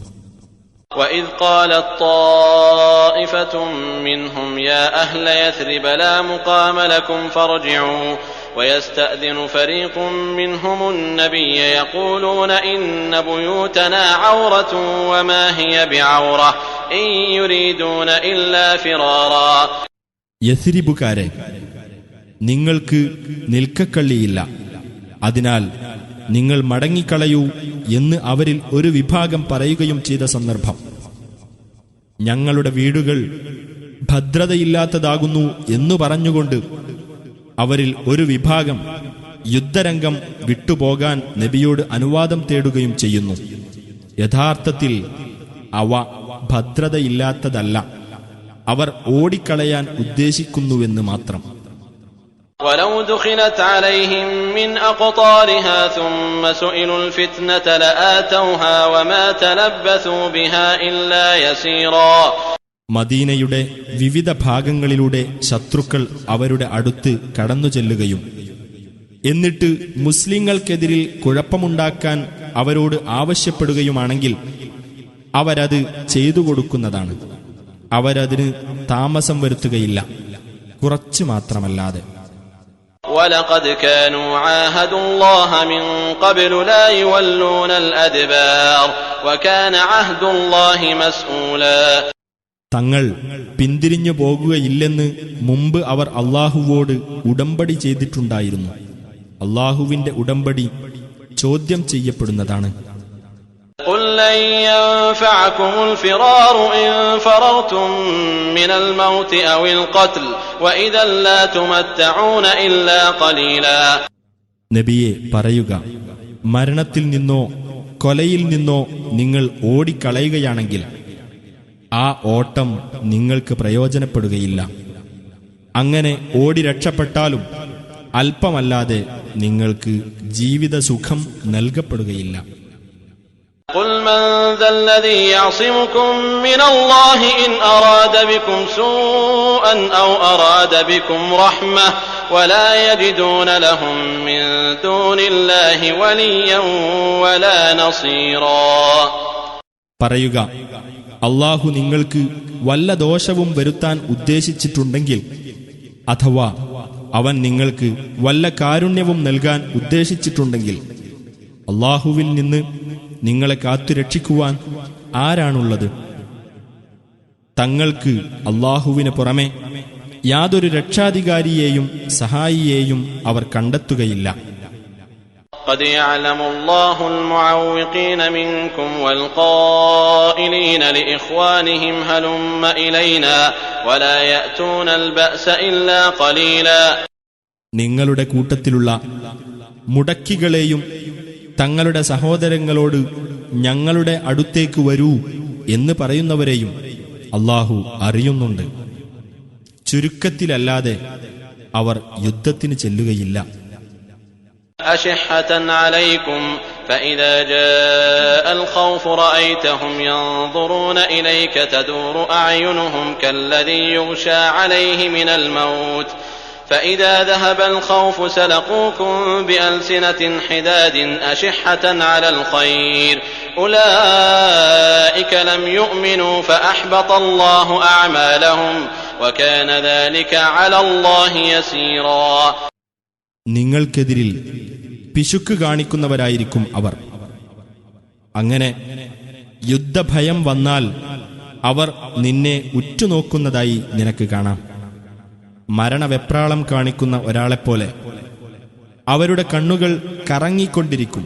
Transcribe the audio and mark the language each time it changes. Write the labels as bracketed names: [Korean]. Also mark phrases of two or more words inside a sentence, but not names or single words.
[Arabic] وإذ قالت طائفة منهم يا أهل يثرب لا مقام لكم فارجعوا ويستأذن فريق منهم النبي يقولون إن بيوتنا عورة وما هي بعورة إن يريدون إلا فرارا. [Malayalam] യഥരിബുകാരെ, നിങ്ങൾക്ക് നിൽക്കക്കള്ളിയില്ല, അതിനാൽ നിങ്ങൾ മടങ്ങിക്കളയൂ എന്ന് അവരിൽ ഒരു വിഭാഗം പറയുകയും ചെയ്ത സന്ദർഭം. ഞങ്ങളുടെ വീടുകൾ ഭദ്രതയില്ലാത്തതാകുന്നു എന്നു പറഞ്ഞുകൊണ്ട് അവരിൽ ഒരു വിഭാഗം യുദ്ധരംഗം വിട്ടുപോകാൻ നബിയോട് അനുവാദം തേടുകയും ചെയ്യുന്നു. യഥാർത്ഥത്തിൽ അവ ഭദ്രതയില്ലാത്തതല്ല, അവർ ഓടിക്കളയാൻ ഉദ്ദേശിക്കുന്നുവെന്ന് മാത്രം. [Arabic] ولو دخلت عليهم من أقطارها ثم سئلوا الفتنة لآتوها وما تلبثوا بها إلا يسيرا. [Malayalam] മദീനയുടെ വിവിധ ഭാഗങ്ങളിലൂടെ ശത്രുക്കൾ അവരുടെ അടുത്ത് കടന്നു ചെല്ലുകയും എന്നിട്ട് മുസ്ലിങ്ങൾക്കെതിരിൽ കുഴപ്പമുണ്ടാക്കാൻ അവരോട് ആവശ്യപ്പെടുകയുമാണെങ്കിൽ അവരത് ചെയ്തു കൊടുക്കുന്നതാണ്. അവരതിന് താമസം വരുത്തുകയില്ല, കുറച്ചു മാത്രമല്ലാതെ. [Arabic] ولقد كانوا عاهدوا الله من قبل لا يولون الأدبار وكان عهد الله مسؤولا. [Malayalam] തങ്ങൾ പിന്തിരിഞ്ഞു പോകുകയില്ലെന്ന് മുമ്പ് അവർ അല്ലാഹുവോട് ഉടമ്പടി ചെയ്തിട്ടുണ്ടായിരുന്നു. അല്ലാഹുവിന്റെ ഉടമ്പടി ചോദ്യം ചെയ്യപ്പെടുന്നതാണ്. [Arabic] قل لن ينفعكم الفرار إن فررتم من الموت أو القتل وإذا لا تمتعون إلا قليلا. [Malayalam] നബിയെ പറയുക, മരണത്തിൽ നിന്നോ കൊലയിൽ നിന്നോ നിങ്ങൾ ഓടിക്കളയുകയാണെങ്കിൽ ആ ഓട്ടം നിങ്ങൾക്ക് പ്രയോജനപ്പെടുകയില്ല. അങ്ങനെ ഓടി രക്ഷപ്പെട്ടാലും അല്പമല്ലാതെ നിങ്ങൾക്ക് ജീവിത സുഖം നൽകപ്പെടുകയില്ല. [Arabic] قل من ذا الذي يعصمكم من الله إن أراد بكم سوءا أو أراد بكم رحمة ولا يجدون لهم من دون الله وليا ولا نصيرا. [Malayalam] പറയുക, അല്ലാഹു നിങ്ങൾക്ക് വല്ല ദോഷവും വരുത്താൻ ഉദ്ദേശിച്ചിട്ടുണ്ടെങ്കിൽ, അഥവാ അവൻ നിങ്ങൾക്ക് വല്ല കാരുണ്യവും നൽകാൻ ഉദ്ദേശിച്ചിട്ടുണ്ടെങ്കിൽ, അല്ലാഹുവിൽ നിന്ന് നിങ്ങളെ കാത്തുരക്ഷിക്കുവാൻ ആരാണുള്ളത്? തങ്ങൾക്ക് അല്ലാഹുവിന് പുറമെ യാതൊരു രക്ഷാധികാരിയെയും സഹായിയെയും അവർ കണ്ടെത്തുകയില്ല. [Arabic] قد يعلم الله المعوقين منكم والقائلين لإخوانهم هلم إلينا ولا يأتون البأس إلا قليلا. [Malayalam] നിങ്ങളുടെ കൂട്ടത്തിലുള്ള മുടക്കികളെയും തങ്ങളുടെ സഹോദരങ്ങളോട് ഞങ്ങളുടെ അടുത്തേക്ക് വരൂ എന്ന് പറയുന്നവരെയും അല്ലാഹു അറിയുന്നുണ്ട്. ചുരുക്കത്തിലല്ലാതെ അവർ യുദ്ധത്തിന് ചെല്ലുകയില്ല. [Arabic] أشحة عليكم فإذا جاء الخوف رأيتهم ينظرون إليك تدور أعينهم كالذي يغشى عليه من الموت فإذا ذهب الخوف سلقوكم بألسنة حداد أشحة على الخير أولئك لم يؤمنوا فأحبط الله أعمالهم وكان ذلك على الله يسيرا. [Malayalam] നിങ്ങൾക്കെതിരിൽ പിശുക്ക് കാണിക്കുന്നവരായിരിക്കും അവർ. അങ്ങനെ യുദ്ധഭയം വന്നാൽ അവർ നിന്നെ ഉറ്റുനോക്കുന്നതായി നിനക്ക് കാണാം. മരണവെപ്രാളം കാണിക്കുന്ന ഒരാളെപ്പോലെ അവരുടെ കണ്ണുകൾ കറങ്ങിക്കൊണ്ടിരിക്കും.